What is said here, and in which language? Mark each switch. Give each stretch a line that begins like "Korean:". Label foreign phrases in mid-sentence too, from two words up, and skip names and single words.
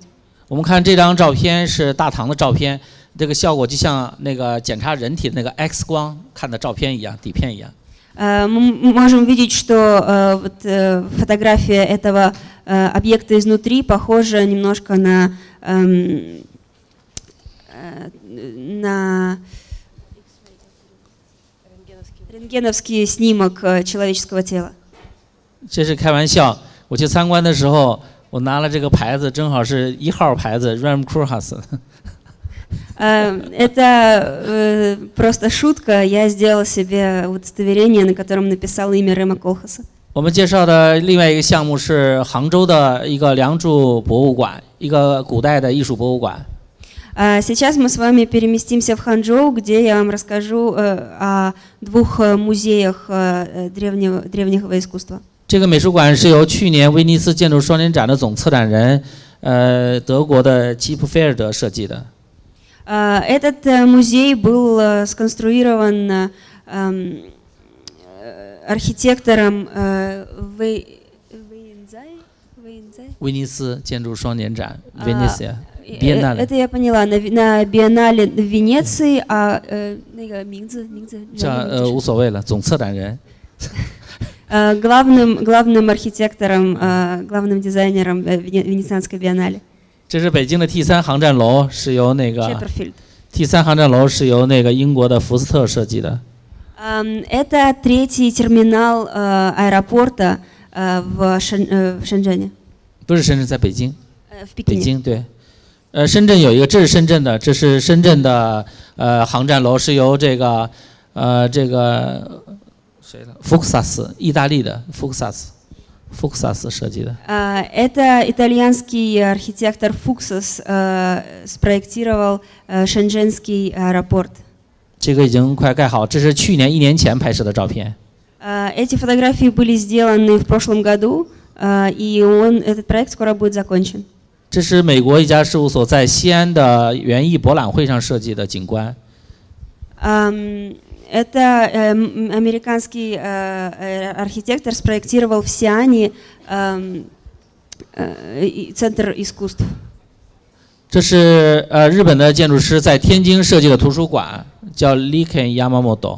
Chinese: 我们看这张照片是大堂的照片，这个效果就像那个检查人体的那个 X 光看的照片一样，底片一样。
Russian: Мы можем видеть, что фотография этого объекта изнутри похожа немножко на рентгеновский снимок человеческого тела.
Chinese: 这是开玩笑，我去参观的时候，我拿了这个牌子，正好是1号牌子 Ram Kurhas。
Russian: Это просто шутка. Я сделала себе удостоверение, на котором написала имя Рэма Колхаса.
Chinese: 我们介绍的另外一个项目是杭州的一个梁祝博物馆，一个古代的艺术博物馆。
Russian: Сейчас мы с вами переместимся в Ханчжоу, где я вам расскажу о 2 музеях древнего искусства.
Chinese: 这个美术馆是由去年威尼斯建筑双年展的总策展人，德国的基普菲尔德设计的。
Russian: Этот музей был сконструирован архитектором
Chinese: 威尼斯建筑双年展 Venice Biennale。
Russian: Это я поняла. На биеннале в Венеции, а
Chinese: 那个名字无所谓了，总策展人。
Russian: главным архитектором, главным дизайнером Венецианской биеннале.
Chinese: 这是北京的 T3 航站楼，是由那个 T3 航站楼是由那个英国的福斯特设计的。
Russian: Это 3-й терминал аэропорта в Шэньчжэне.
Chinese: 不是深圳，在北京。
Russian: в Пекине.
Chinese: 北京对。深圳有一个，这是深圳的，这是深圳的航站楼，是由这个谁的？福克萨斯，意大利的福克萨斯设计的。
Russian: Это итальянский архитектор Фуксас спроектировал шэньчжэнский аэропорт.
Chinese: 这个已经快盖好，这是去年1年前拍摄的照片。
Russian: Эти фотографии были сделаны в прошлом году, и этот проект скоро будет закончен.
Chinese: 这是美国一家事务所在西安的园艺博览会上设计的景观。
Russian: Это американский архитектор спроектировал в Сиане центр искусств.
Chinese: 这是日本的建筑师在天津设计的图书馆，叫 Lecция Новая。